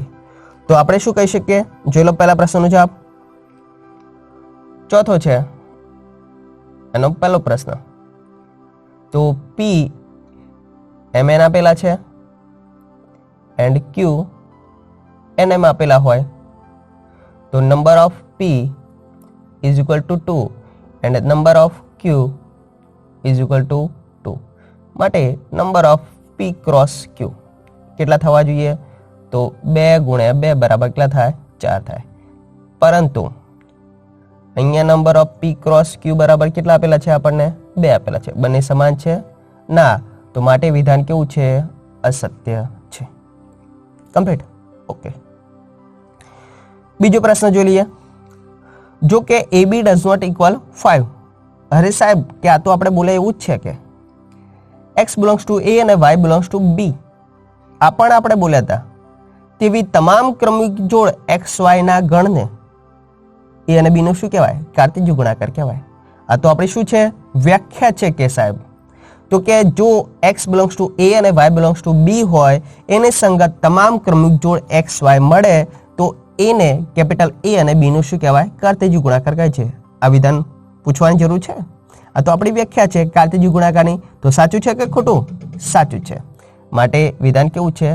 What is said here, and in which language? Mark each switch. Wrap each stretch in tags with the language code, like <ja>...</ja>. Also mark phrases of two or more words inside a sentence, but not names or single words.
<gu>તો આપણે શું કહી શકીએ? જોઈ લો પહેલા પ્રશ્નનો જવાબ. ચોથો છે એનો પહેલો પ્રશ્ન. તો P Mn આપેલા છે</gu> <en>એન્ડ Q Nm</en> <gu>આપેલા હોય તો</gu> <en>number of P is equal to 2 and number of Q is equal to 2.</en> <gu>માટે</gu> <en>number of P cross Q</en> <gu>કેટલા થવા જોઈએ? તો 2 ગુણ્યા 2 બરાબર કેટલા થાય? 4 થાય. પરંતુ અહીંયા</gu> <en>number of P cross Q</en> <gu>બરાબર કેટલા આપેલા છે આપણને? 2 આપેલા છે. બંને સમાન છે? ના. તો માટે વિધાન કેવું છે? અસત્ય છે. કમ્પ્લીટ. ઓકે. બીજો પ્રશ્ન જોઈ લઈએ. જો કે</gu> <en>AB does not equal</en> <gu>5. અરે સાહેબ કે આ તો આપણે બોલે એવું જ છે કે</gu> <en>x belongs to A</en> <gu>અને</gu> <en>y belongs to B.</en> <gu>આ પણ આપણે બોલ્યા હતા. તેવી તમામ ક્રમિક જોડ XY ના ગણને A અને B નું શું કહેવાય? કાર્ટેશિયન ગુણાકાર કહેવાય. આ તો આપણી શું છે? વ્યાખ્યા છે કે સાહેબ. તો કે જો</gu> <en>x belongs to A</en> <gu>અને</gu> <en>y belongs to B</en> <gu>હોય એને સંગત તમામ ક્રમિક જોડ XY મળે તો એને કેપિટલ A અને B નું શું કહેવાય? કાર્ટેશિયન ગુણાકાર કહે છે. આ વિધાન પૂછવાની જરૂર છે? આ તો આપણી વ્યાખ્યા છે કાર્ટેશિયન ગુણાકારની. તો સાચું છે કે ખોટું? સાચું છે. માટે વિધાન કેવું છે?</gu>